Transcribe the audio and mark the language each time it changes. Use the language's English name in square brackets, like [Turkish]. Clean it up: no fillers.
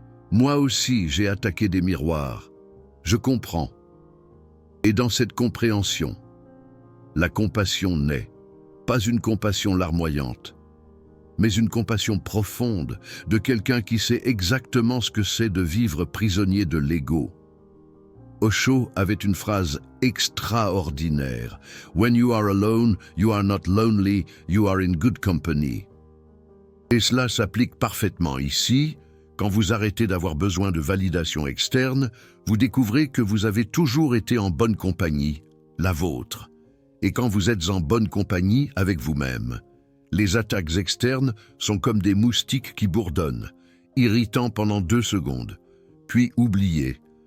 [French] Moi aussi j'ai attaqué des miroirs. Je comprends. » Et dans cette compréhension, la compassion naît. Pas une compassion larmoyante, mais une compassion profonde de quelqu'un qui sait exactement ce que c'est de vivre prisonnier de l'ego. Osho avait une phrase extraordinaire. [English] « When you are alone, you are not lonely, you are in good company ». [French] Et cela s'applique parfaitement ici. Quand vous arrêtez d'avoir besoin de validation externe, vous découvrez que vous avez toujours été en bonne compagnie, la vôtre. Et quand vous êtes en bonne compagnie avec vous-même, les attaques externes sont comme des moustiques qui bourdonnent, irritants pendant 2 secondes, puis oubliés.